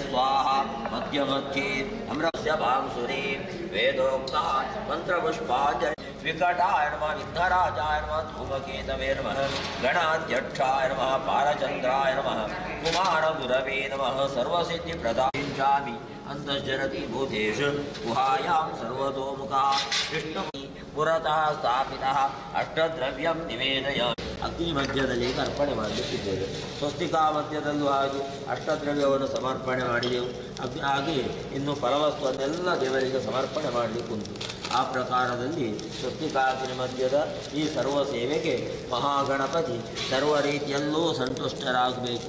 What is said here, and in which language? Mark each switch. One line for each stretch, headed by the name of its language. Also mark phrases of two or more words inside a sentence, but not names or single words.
Sanskrit: स्वाहा मध्यमध्ये अमृतस्य भांसुरी वेदोक्ता मन्त्रपुष्पाञ्जलि विकटाय नमः विघ्नराजाय नमः धूमकेतवे नमः गणाध्यक्षाय नमः बालचन्द्राय नमः कुमारगुरवे नमः सर्वसिद्धिप्रदायिञ्चामि अन्तश्चरति भूतेषु गुहायां सर्वतोमुखा विष्णुः पुरतः स्थापितः अष्टद्रव्यं निवेदयामि
Kannada: ಅಗ್ನಿ ಮಧ್ಯದಲ್ಲಿ ಅರ್ಪಣೆ ಮಾಡಲಿಕ್ಕಿದ್ದೇವೆ. ಸ್ವಸ್ತಿಕಾ ಮಧ್ಯದಲ್ಲೂ ಹಾಗೆ ಅಷ್ಟದ್ರವ್ಯವನ್ನು ಸಮರ್ಪಣೆ ಮಾಡಿದೆವು. ಹಾಗೆ ಇನ್ನು ಫಲವಸ್ತುವನ್ನೆಲ್ಲ ದೇವರಿಗೆ ಸಮರ್ಪಣೆ ಮಾಡಲಿಕ್ಕುಂಟು. ಆ ಪ್ರಕಾರದಲ್ಲಿ ಸ್ವಸ್ತಿಕಾಗ್ನಿ ಮಧ್ಯದ ಈ ಸರ್ವ ಸೇವೆಗೆ ಮಹಾಗಣಪತಿ ಸರ್ವ ರೀತಿಯಲ್ಲೂ ಸಂತುಷ್ಟರಾಗಬೇಕು.